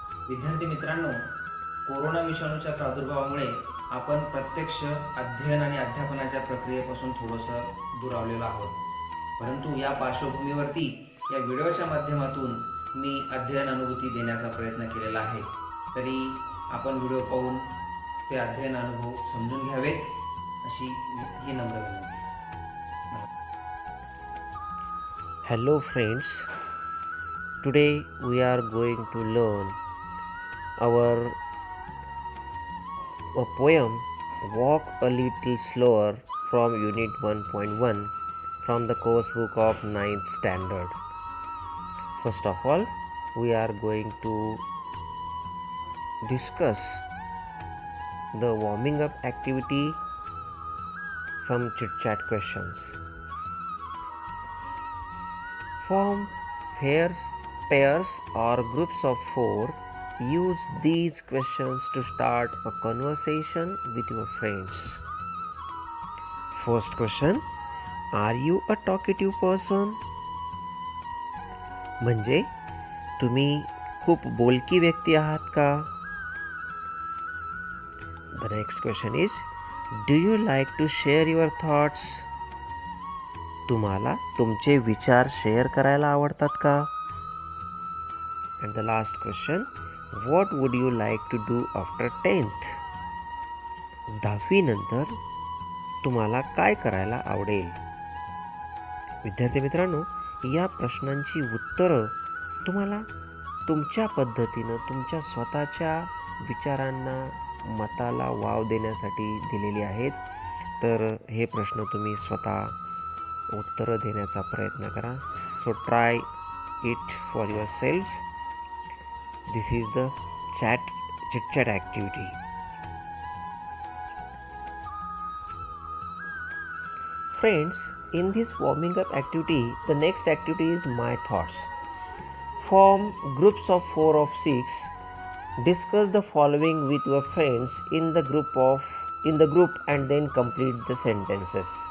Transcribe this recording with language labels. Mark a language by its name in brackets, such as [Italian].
[Marathi] विद्यार्थी मित्रांनो, कोरोना विषाणूच्या प्रादुर्भावामुळे आपण प्रत्यक्ष अध्ययन आणि अध्यापनाच्या प्रक्रियेपासून थोडंसं दुरावलेलो आहोत. परंतु या पार्श्वभूमीवरती या व्हिडिओच्या माध्यमातून मी अध्ययन अनुभूती देण्याचा प्रयत्न केलेला आहे. तरी आपण व्हिडिओ पाहून ते अध्ययन अनुभव समजून घ्यावेत अशी ही नम्र विनंती. [English] Hello friends, today we are going to learn a poem Walk a Little Slower from Unit 1.1 from the course book of 9th standard. First of all, we are going to discuss the warming up activity, some chit chat questions. Form pairs or groups of 4. Use these questions to start a conversation with your friends. First question, are you a talkative person? [Marathi] म्हणजे तुम्ही खूप बोलकी व्यक्ती आहात का? [English] The next question is, do you like to share your thoughts? [Marathi] तुम्हाला तुमचे विचार शेअर करायला आवडतात का? [English] And the last question, what would you like to do after 10th? [Marathi] 10वी नंतर तुम्हाला काय करायला आवडेल? विद्यार्थी मित्रांनो, या प्रश्नांची उत्तरं तुम्हाला तुमच्या पद्धतीनं तुमच्या स्वतःच्या विचारांना मताला वाव देण्यासाठी दिलेली आहेत. तर हे प्रश्न तुम्ही स्वतः उत्तरं देण्याचा प्रयत्न करा. [English] So try it for yourself. This is the chit chat activity. Friends, in this warming up activity, the next activity is my thoughts. Form groups of 4 of 6. Discuss the following with your friends in the group and then complete the sentences.